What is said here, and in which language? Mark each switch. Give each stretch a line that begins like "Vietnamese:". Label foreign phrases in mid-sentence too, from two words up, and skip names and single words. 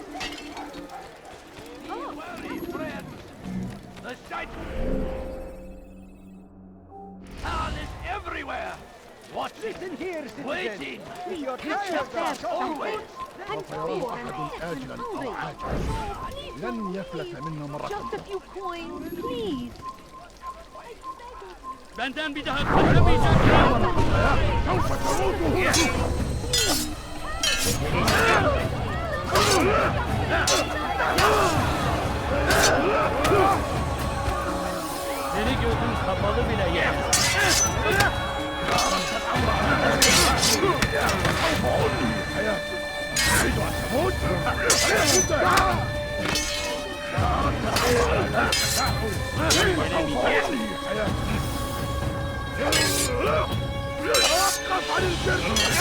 English: Be wary, friends. The sight. Khan is everywhere. Watching. Listen here, waiting. Always.
Arabic: لن يفلت منا مرة.
English: Just a few coins, please.
Turkish: Benden bir daha kaçamayacak.
Arabic: سوف تموت.
Turkish: Seni gözün kapalı bile yer.
Arabic: تريد أن تموت؟ توقف عن الجرح.